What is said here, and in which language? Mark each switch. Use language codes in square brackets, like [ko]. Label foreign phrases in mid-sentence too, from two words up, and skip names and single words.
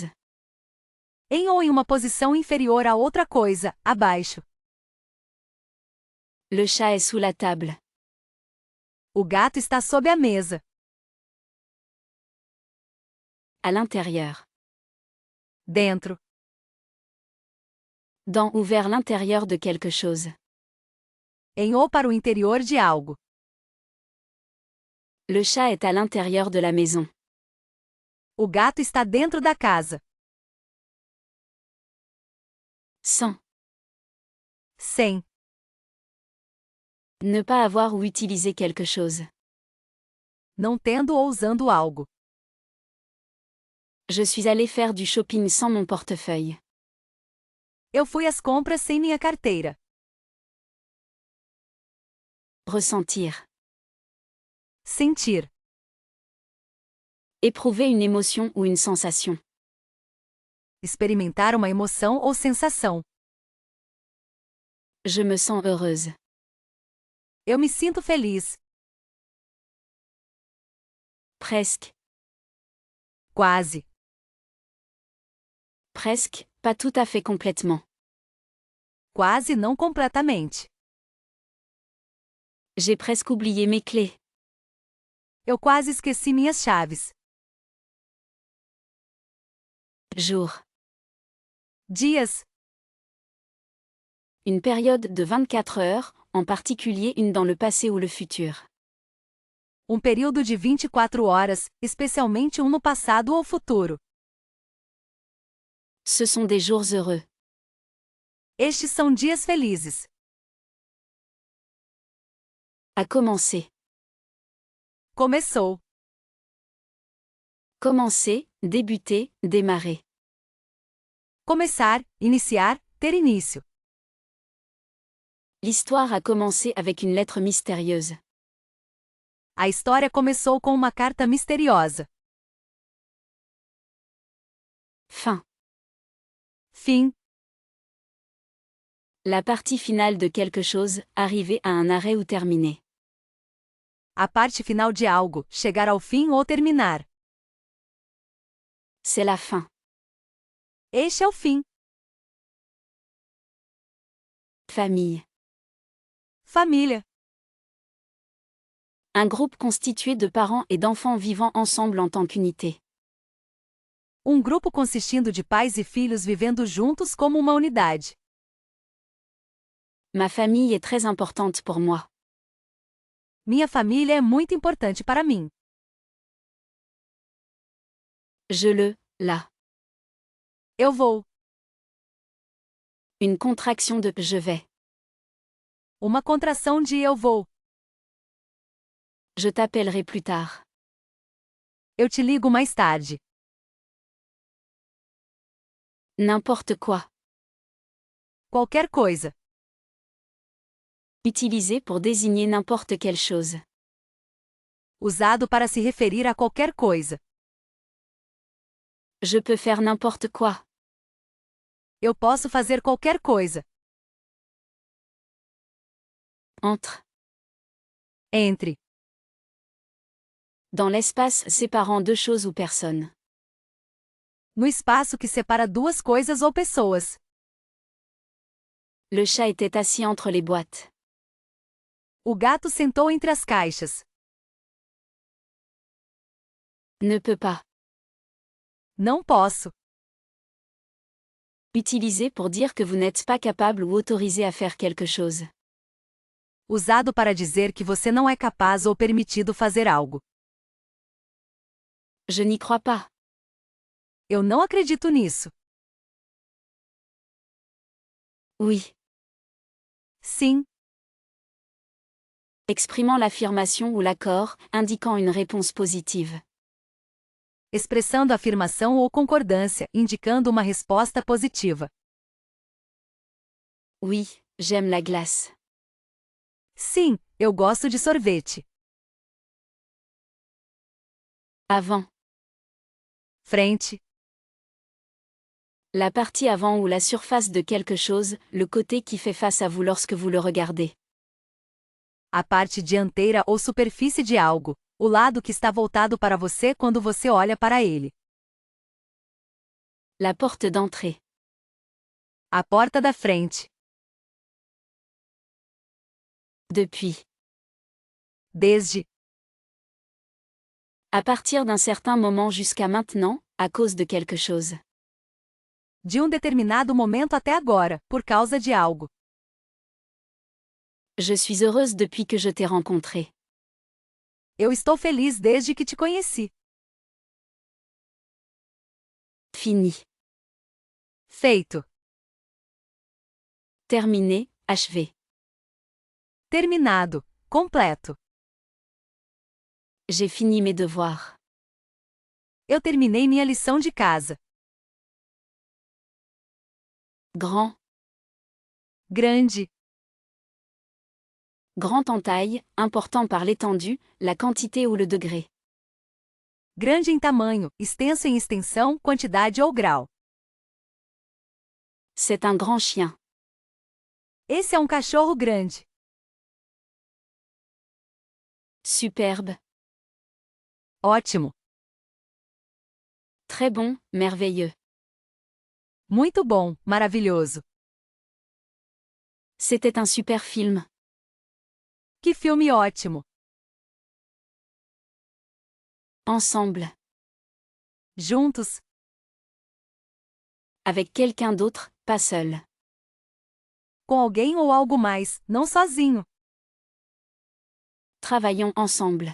[pt] Em ou em uma posição inferior a outra coisa, abaixo. [fr] Le chat est sous la table. [pt] O gato está sob a mesa. [fr] À l'intérieur. [pt] Dentro. [fr] Dans ou vers l'intérieur de quelque chose. [pt] Em ou para o interior de algo. [fr] Le chat est à l'intérieur de la maison. [pt] O gato está dentro da casa. [fr] Sans. [pt] Sem. [fr] Ne pas avoir ou utiliser quelque chose. [pt] Não tendo ou usando algo. [fr] Je suis allé faire du shopping sans mon portefeuille. [pt] Eu fui às compras sem minha carteira. [fr] Ressentir. [pt] Sentir. [fr] Éprouver une émotion ou une sensation. [pt] Experimentar uma emoção ou sensação. [fr] Je me sens heureuse. [pt] Eu me sinto feliz. [fr] Presque. [pt] Quase. [fr] Presque, pas tout à fait complètement. [pt] Quase não completamente. [fr] J'ai presque oublié mes clés. [pt] Eu quase esqueci minhas chaves. [fr] Jour. [pt] Dias. [fr] Une période de 24 heures, en particulier une dans le passé ou le futur. [pt] Período de 24 horas, especialmente no passado ou futuro. [fr] Ce sont des jours heureux. [pt] Estes são dias felizes. [fr] A commencer. [pt] Começou. [fr] Commencer, débuter, démarrer. [pt] Começar, iniciar, ter início. [fr] L'histoire a commencé avec une lettre mystérieuse. [pt] A história começou com uma carta misteriosa. [fr] Fin. [pt] Fim. [fr] La partie finale de quelque chose, arriver à un arrêt ou terminer. [pt] A parte final de algo, chegar ao fim ou terminar. [fr] C'est la fin. [pt] Este é o fim. [fr] Famille. [pt] Família. [fr] Un groupe constitué de parents et d'enfants vivant ensemble en tant qu'unité. [pt] Grupo consistindo de pais e filhos vivendo juntos como uma unidade. [fr] Ma famille est très importante pour moi. [pt] Minha família é muito importante para mim. [fr] Je le, la. [pt] Eu vou. [fr] Une contraction de je vais. [pt] Uma contração de eu vou. [fr] Je t'appellerai plus tard. [pt] Eu te ligo mais tarde. [fr] N'importe quoi. [pt] Qualquer coisa. [fr] Utilisé pour désigner n'importe quelle chose. [pt] Usado para se referir a qualquer coisa. [fr] Je peux faire n'importe quoi. [pt] Eu posso fazer qualquer coisa. [fr] Entre. [pt] Entre. [fr] Dans l'espace séparant deux choses ou personnes. [pt] No espaço que separa duas coisas ou pessoas. [fr] Le chat était assis entre les boîtes. [pt] O gato sentou entre as caixas. [fr] Ne peut pas. [pt] Não posso. [fr] Utilisé pour dire que vous n'êtes pas capable ou autorisé à faire quelque chose. [pt] Usado para dizer que você não é capaz ou permitido fazer algo. [fr] Je n'y crois pas. [pt] Eu não acredito nisso. [fr] Oui. [pt] Sim. [fr] Exprimant l'affirmation ou l'accord, indiquant une réponse positive. [pt] Expressando afirmação ou concordância, indicando uma resposta positiva. [fr] Oui, j'aime la glace. [pt] Sim, eu gosto de sorvete. [fr] Avant. [pt] Frente. [fr] La partie avant ou la surface de quelque chose, le côté qui fait face à vous lorsque vous le regardez. [pt] A parte dianteira ou superfície de algo. O lado que está voltado para você quando você olha para ele. [fr] La porte d'entrée. [pt] A porta da frente. [fr] Depuis. [pt] Desde. [fr] À partir d'un certain moment jusqu'à maintenant, à cause de quelque chose. [pt] De determinado momento até agora, por causa de algo. [fr] Je suis heureuse depuis que je t'ai rencontré. [pt] Eu estou feliz desde que te conheci. [fr] Fini. [pt] Feito. [fr] Terminé, achevé. [pt] Terminado. Completo. [fr] J'ai fini mes devoirs. [pt] Eu terminei minha lição de casa. [fr] Grand. [pt] Grande. [fr] Grand en taille, important par l'étendue, la quantité ou le degré. [pt] Grande em tamanho, extenso em extensão, quantidade ou grau. [fr] C'est un grand chien. [pt] Esse é um cachorro grande. [fr] Superbe. [pt] Ótimo. [fr] Très bon, merveilleux. [pt] Muito bom, maravilhoso. [fr] C'était un super film. [pt] Que filme ótimo. [fr] Ensemble. [pt] Juntos. [fr] Avec quelqu'un d'autre, pas seul. [pt] Com alguém ou algo mais, não sozinho. [fr] Travaillons ensemble.